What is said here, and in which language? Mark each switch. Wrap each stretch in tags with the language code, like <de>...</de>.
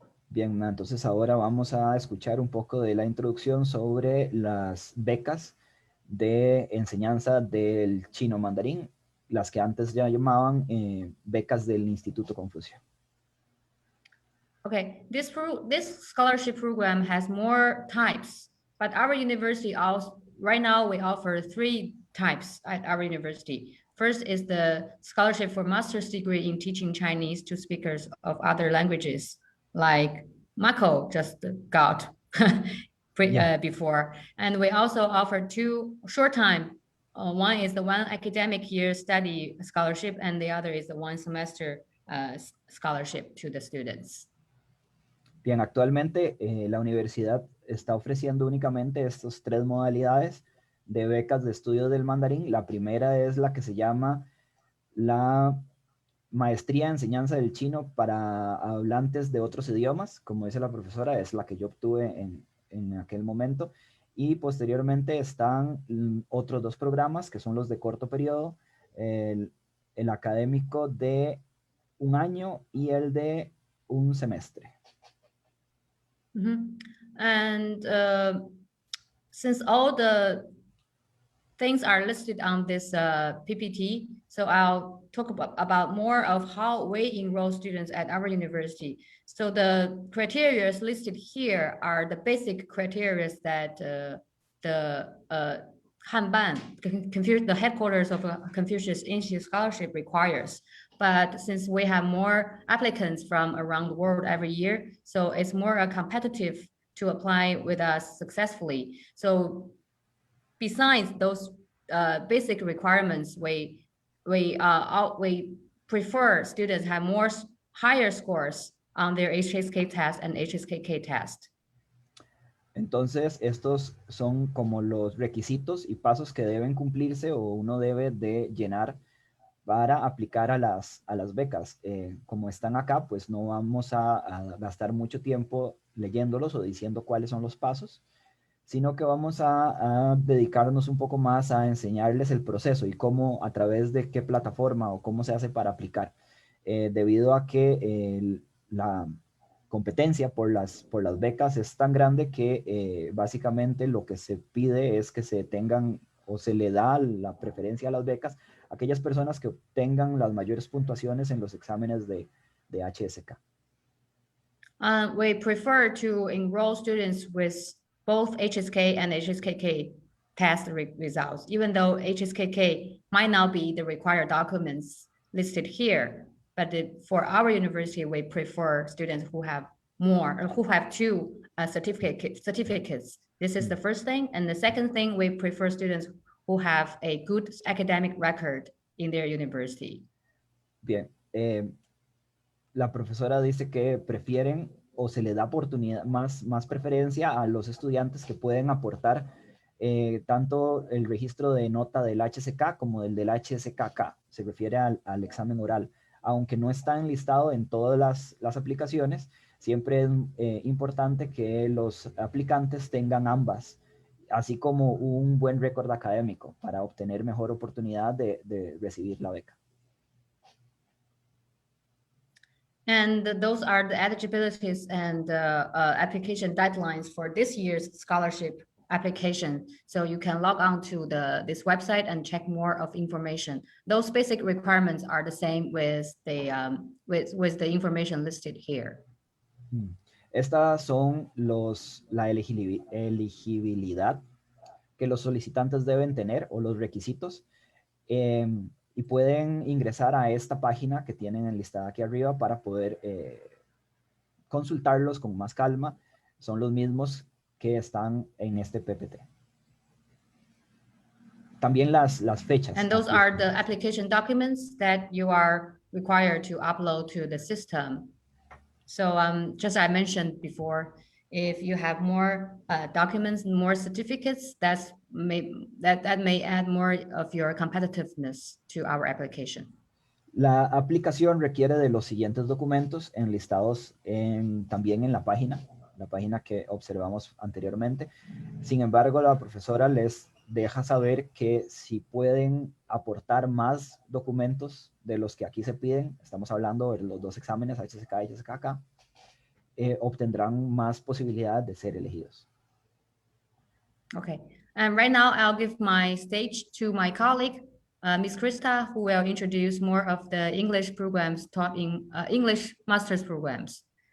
<es>Bien, entonces ahora vamos a escuchar un poco de la introducción sobre las becas de enseñanza del chino mandarín, las que antes ya llamaban becas del Instituto Confucio.</es> <en>Okay, this scholarship program has more types, but our university also, right now we offer 3 types at our university. First is the scholarship for master's degree in teaching Chinese to speakers of other languages, like Marco just got before. And we also offer 2 short time. One is the 1 academic year study scholarship, and the other is the 1 semester scholarship to the students.</en> <es>Bien, actualmente la universidad está ofreciendo únicamente estas 3 modalidades de becas de estudio del mandarín. La primera es la que se llama la maestría en enseñanza del chino para hablantes de otros idiomas, como dice la profesora, es la que yo obtuve en aquel momento. Y posteriormente están otros 2 programas que son los de corto periodo, el académico de 1 año y el de 1 semestre. Mm-hmm.</es> <en>And since all the things are listed on this PPT, so I'll talk about more of how we enroll students at our university. So the criteria listed here are the basic criteria that the Hanban, the headquarters of Confucius Institute Scholarship requires. But since we have more applicants from around the world every year, so it's more competitive to apply with us successfully. So besides those basic requirements, we prefer students have more higher scores on their HSK test and HSKK test.</en> <es>Entonces, estos son como los requisitos y pasos que deben cumplirse o uno debe de llenar para aplicar a las becas. Como están acá, pues no vamos a gastar mucho tiempo leyéndolos o diciendo cuáles son los pasos, sino que vamos a dedicarnos un poco más a enseñarles el proceso y cómo, a través de qué plataforma o cómo se hace para aplicar. Debido a que la competencia por las becas es tan grande que básicamente lo que se pide es que se tengan o se le da la preferencia a las becas a aquellas personas que obtengan las mayores puntuaciones en los exámenes de HSK.</es> <en>We prefer to enroll students with both HSK and HSKK test results, even though HSKK might not be the required documents listed here. But for our university, we prefer students who have more, or who have 2 certificates. This is the first thing. And the second thing, we prefer students who have a good academic record in their university.</en> <es>Bien. La profesora dice que prefieren o se le da oportunidad, más preferencia a los estudiantes que pueden aportar tanto el registro de nota del HSK como del HSKK. Se refiere al examen oral. Aunque no está enlistado en todas las aplicaciones, siempre es importante que los aplicantes tengan ambas, así como un buen récord académico para obtener mejor oportunidad de recibir la beca.</es> <en>And those are the eligibilities and application deadlines for this year's scholarship application. So you can log on to this website and check more of information. Those basic requirements are the same with the information listed here.</en> <es>Estas son la elegibilidad que los solicitantes deben tener o los requisitos. Y pueden ingresar a esta página que tienen enlistada aquí arriba para poder consultarlos con más calma. Son los mismos que están en este PPT. También las fechas.</es> <en>And those are the application documents that you are required to upload to the system. So just I mentioned before, if you have more documents, more certificates, that may add more of your competitiveness to our application.</en> <es>La aplicación requiere de los siguientes documentos enlistados también en la página que observamos anteriormente. Sin embargo, la profesora les deja saber que si pueden aportar más documentos de los que aquí se piden, estamos hablando de los dos exámenes, HSK y HSKK, obtendrán más posibilidades de ser elegidos.</es> <en>Okay, and right now I'll give my stage to my colleague, Ms. Krista, who will introduce more of the English programs taught in English master's programs.</en>